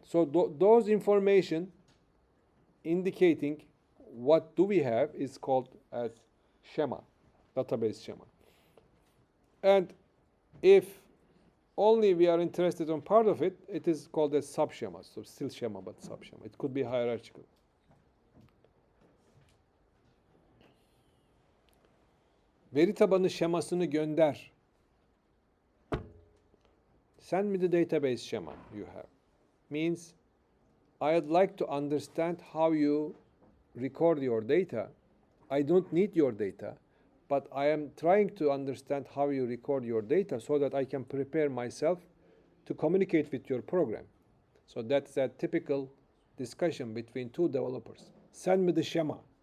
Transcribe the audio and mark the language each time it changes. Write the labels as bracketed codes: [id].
[en] So those information indicating what do we have is called as schema, database schema. And if only we are interested on part of it, it is called a subschema. So still schema, but subschema. It could be hierarchical. [tr] Veri tabanı şemasını gönder. [en] Send me the database schema you have. Means I'd like to understand how you record your data. I don't need your data, but I am trying to understand how you record your data so that I can prepare myself to communicate with your program. So that's a typical discussion between two developers. send me the schema.